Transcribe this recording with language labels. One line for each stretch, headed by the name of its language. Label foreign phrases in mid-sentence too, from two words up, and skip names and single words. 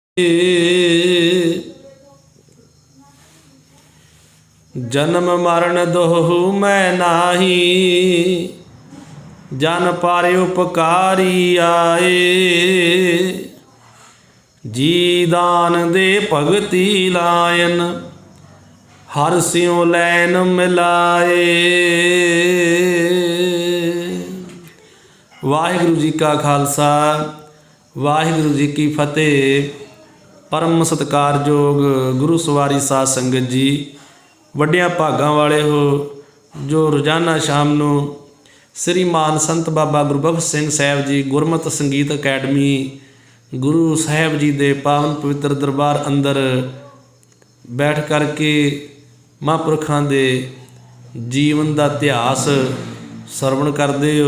Hindi: जन्म मरण दोहु मैं नाही, जन पर उपकारी आए। जी दान दे भगति लायन, हर स्यों लैन मिलाए। वाहिगुरु जी का खालसा, वाहिगुरु जी की फतेह। परम सत्कारयोग गुरु सवारी साध संगत जी,
Punjabi: ਵੱਡਿਆਂ ਭਾਗਾਂ ਵਾਲੇ ਹੋ ਜੋ ਰੋਜ਼ਾਨਾ ਸ਼ਾਮ ਨੂੰ ਸ੍ਰੀਮਾਨ ਸੰਤ ਬਾਬਾ ਗੁਰਬਖਸ਼ ਸਿੰਘ ਸਾਹਿਬ ਜੀ ਗੁਰਮਤਿ ਸੰਗੀਤ ਅਕੈਡਮੀ ਗੁਰੂ ਸਾਹਿਬ ਜੀ ਦੇ ਪਾਵਨ ਪਵਿੱਤਰ ਦਰਬਾਰ ਅੰਦਰ ਬੈਠ ਕਰਕੇ ਮਹਾਂਪੁਰਖਾਂ ਦੇ ਜੀਵਨ ਦਾ ਇਤਿਹਾਸ ਸਰਵਣ ਕਰਦੇ ਹੋ।